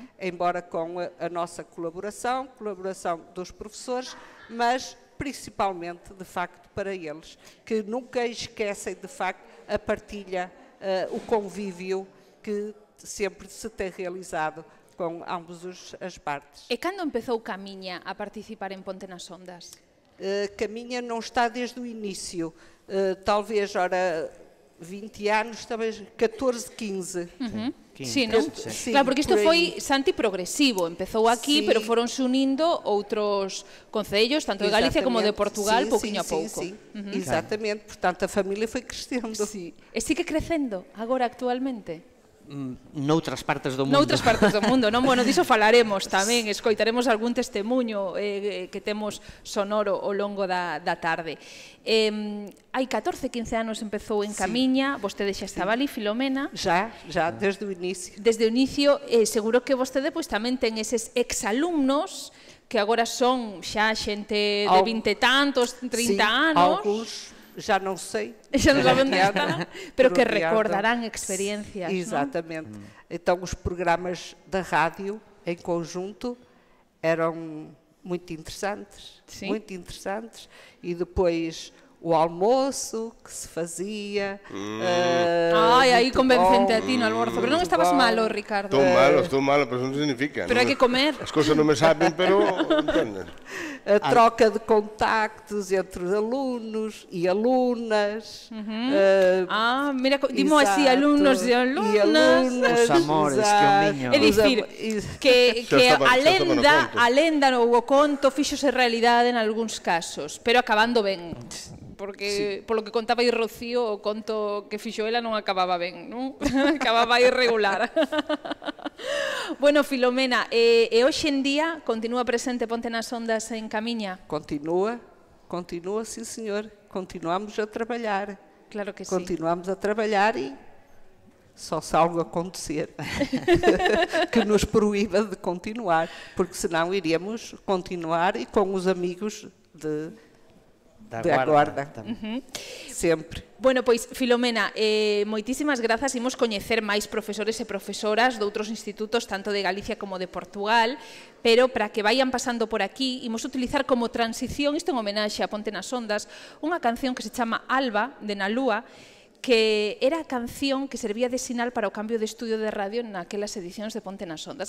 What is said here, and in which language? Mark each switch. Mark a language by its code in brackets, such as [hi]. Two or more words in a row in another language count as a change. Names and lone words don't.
[pt] Embora com a nossa colaboração dos professores, mas principalmente, de facto, para eles, que nunca esquecem, de facto, a partilha, o convívio que sempre se tem realizado com ambas as partes. [gl] E cando empezou Camiña a participar em Ponte nas Ondas? [pt] Caminha não está desde o início, talvez, 20 anos, talvez 14, 15. [gl] Sí, non? Claro, porque isto foi Santi progresivo, empezou aquí, pero foronse unindo outros concellos, tanto de Galicia como de Portugal, pouquiño a pouco. [pt] Exatamente, portanto a familia foi crescendo. [gl] E sigue crecendo agora actualmente? Noutras partes do mundo. Noutras partes do mundo, non? Bueno, diso falaremos tamén, escoitaremos algún testemunho que temos sonoro ao longo da tarde. Hai 14, 15 anos empezou en Camiña, vostede xa estaba ali, Filomena. [pt] Já, desde o inicio. [gl] Desde o inicio, seguro que vostede pois tamén ten eses exalumnos que agora son xa xente de 20 e tantos, 30 anos. [pt] Alguns já não sei. Já não sabem onde está, [gl] pero que recordarán experiencias. [pt] Exatamente. Então, os programas da rádio, em conjunto, eram muito interessantes. Muito interessantes. E depois o almoço que se fazia. [gl] Aí convencente a ti no almoço. Pero non estabas malo, Ricardo. Estou malo, pero non significa. Pero hai que comer. As cousas non me saben, pero entenden. [pt] A troca de contactos entre alunos e alunas. [gl] Mira, dimo así, alumnos e alunas. Os amores que o niño. É dicir, que a lenda ou o conto fíxose realidade en algúns casos, pero acabando ben. Porque, polo que contaba aí Rocío, o conto que fixo ela non acababa ben, non? Acababa irregular. Bueno, Filomena, e hoxe en día continúa presente Ponte nas Ondas en Camiña? [pt] Continua, sim senhor. Continuamos a trabalhar. [gl] Claro que sí. [pt] Continuamos a trabalhar e só se algo acontecer que nos proíba de continuar, porque senão iríamos continuar e com os amigos da Guarda. Sempre. [gl] Bueno, pois, Filomena, moitísimas grazas. Imos coñecer máis profesores e profesoras de outros institutos, tanto de Galicia como de Portugal, pero para que vayan pasando por aquí, imos utilizar como transición, isto en homenaxe a Ponte nas Ondas, unha canción que se chama Alba, de Nalúa, que era a canción que servía de sinal para o cambio de estudio de radio naquelas edicións de Ponte nas Ondas.